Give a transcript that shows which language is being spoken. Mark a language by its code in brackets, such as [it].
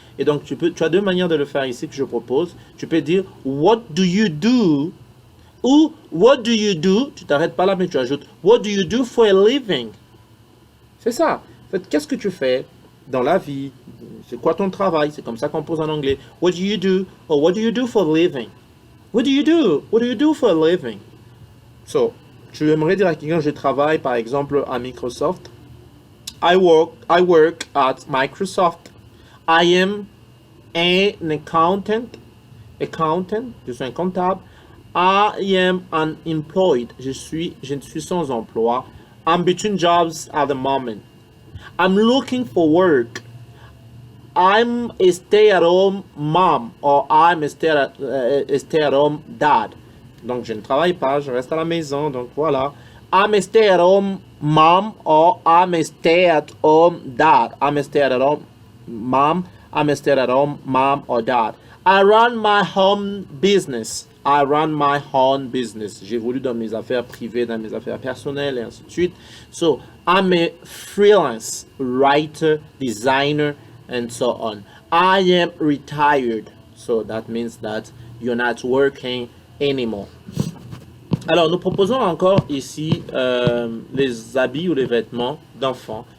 [fr] Et donc, tu as deux manières de le faire ici que je propose. Tu peux dire [en] What do you do? Ou What do you do? [fr] Tu t'arrêtes pas là, mais tu ajoutes [en] What do you do for a living? [fr] C'est ça. En fait, qu'est-ce que tu fais dans la vie? C'est quoi ton travail? C'est comme ça qu'on pose en anglais. [en] What do you do? Or what do you do for a living? What do you do? What do you do for a living? [fr] So, tu aimerais dire à quelqu'un, je travaille par exemple à Microsoft. [en] I work at Microsoft. I am an accountant. [fr] Je suis un comptable. [en] I am unemployed. [fr] Je suis sans emploi. [en] I'm between jobs at the moment. I'm looking for work. I'm a stay-at-home mom or I'm a stay-at-home dad. [fr] Donc, je ne travaille pas, je reste à la maison. Donc, voilà. [en] I'm a stay-at-home mom or I'm a stay-at-home dad. I'm a stay-at-home mom. I'm a stay-at-home mom or dad. I run my home business. I run my own business. [fr] J'évolue dans mes affaires privées, dans mes affaires personnelles et ainsi de suite. [en] So, I'm a freelance writer, designer, and so on. I am retired. So, that means that you're not working anymore. [fr] Alors, nous proposons encore ici les habits ou les vêtements d'enfants.